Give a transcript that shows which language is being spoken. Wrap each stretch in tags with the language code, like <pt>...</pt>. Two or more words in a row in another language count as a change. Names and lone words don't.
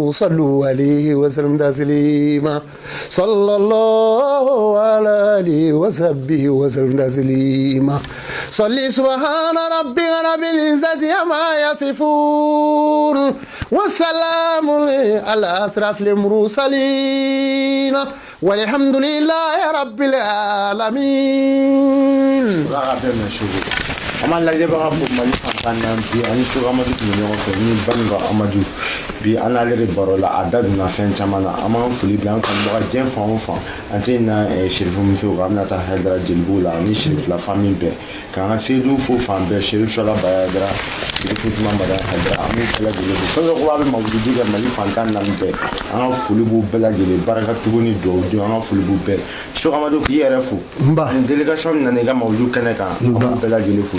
<ar>صلوا عليه وسلم تسليما صلى الله على آله وصحبه وسلم تسليما صلي سبحان ربك رب العزة عما يصفون والسلام على أشرف المرسلين والحمد لله رب العالمين.</ar> <bm>Ama lajɛ baga fo Mali fantan na bi ani Chogo Amadou tun bɛ ɲɔgɔn fɛ ni Baninba Amadou bi an n'ale de baro la a da donna fɛn caman na an b'an foli bila an kanubaga diɲɛ fan o fan an tɛ na Chérif musow kan an bɛna taa Haidara Jelibugu la ani Chérif</bm> <fr>la famille</fr> <bm>bɛɛ k'an ka Seydou fo fan bɛɛ Chérif Chola Bayadara Chérif Ousmane Madane Haidara an b'u bɛɛ lajɛlen fo fɛn fɛn ko a bɛ mawuludi kɛ Mali fantan naani bɛɛ an ka foli b'u bɛɛ lajɛlen barika tugu ni dugawu don an ka foli b'u bɛɛ Chogo Amadou k'i yɛrɛ fo ani délégation min nana i ka mawuludu kɛnɛ kan an b'u bɛɛ lajɛlen fo</bm>